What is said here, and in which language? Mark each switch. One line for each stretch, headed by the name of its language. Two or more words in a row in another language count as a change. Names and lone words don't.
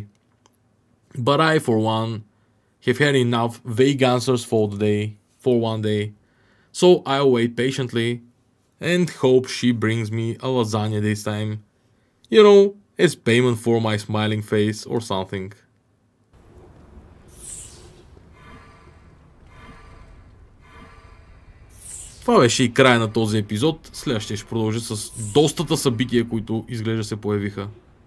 English: But I, for one, have had enough vague answers for one day, so I'll wait patiently and hope she brings me a lasagna this time. You know, as payment for my smiling face or something.
Bulgarian: Това беше и края на този епизод. Следващия ще продължи с достата събития, които изглежда се появиха.